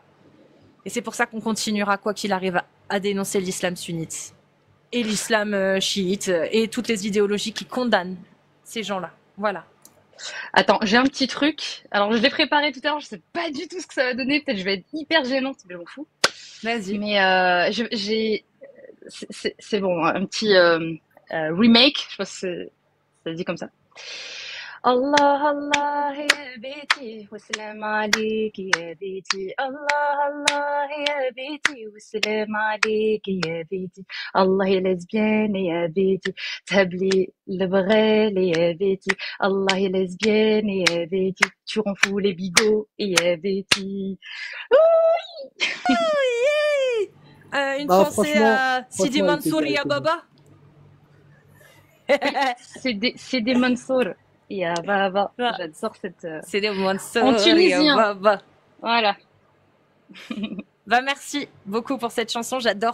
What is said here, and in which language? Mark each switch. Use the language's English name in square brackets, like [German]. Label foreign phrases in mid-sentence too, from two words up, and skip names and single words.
[French] Et c'est pour ça qu'on continuera, quoi qu'il arrive, à dénoncer l'islam sunnite et l'islam chiite et toutes les idéologies qui condamnent ces gens-là. Voilà. Attends, j'ai un petit truc. Alors, je l'ai préparé tout à l'heure. Je sais pas du tout ce que ça va donner. Peut-être je vais être hyper gênante, mais je m'en fous. Vas-y. Mais c'est bon, un petit remake. Je sais pas si ça se dit comme ça. [Arabic] الله الله يا بنتي و سلام عليكِ يا بنتي الله الله يا بنتي و سلام عليكِ يا بنتي الله يا lesbienne يا بنتي تبلي [French] le vrai [Arabic] يا بنتي Allah ya lesbienne ya biti [French] tu rends fou les bigots [Arabic] يا بنتي. [French] Une pensée à Sidi Mansour [Arabic] يا بابا. [French] C'est des Mansour. [Arabic] يا بابا, [French] j'adore cette. C'est des Mansour en tunisien. [Arabic] يا بابا. [French] Voilà. Bah merci beaucoup pour cette chanson, j'adore.